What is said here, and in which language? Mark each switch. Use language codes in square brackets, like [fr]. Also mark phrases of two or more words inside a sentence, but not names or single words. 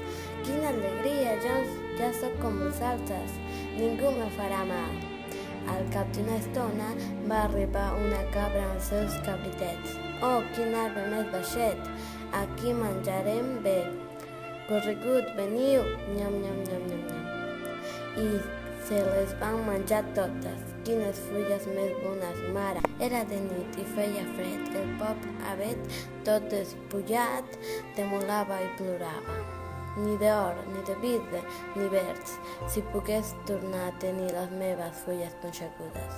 [ca] Quina alegria, ja soc com els altres, ningú me farà mal. Al cap d'una estona va arribar una cabra amb els seus cabritets. Oh, quin arbre més baixet, aquí menjarem bé. Corregut, veniu, nyam, nyam, nyam, nyam, nyam. I se les van menjar totes. Quines fulles més bones, mare! Era de nit i feia fred. El pobre avet, tot despullat, tremolava i plorava. Ni d'or, ni de vidre, ni verds, si pogués tornar a tenir les meves fulles punxegudes.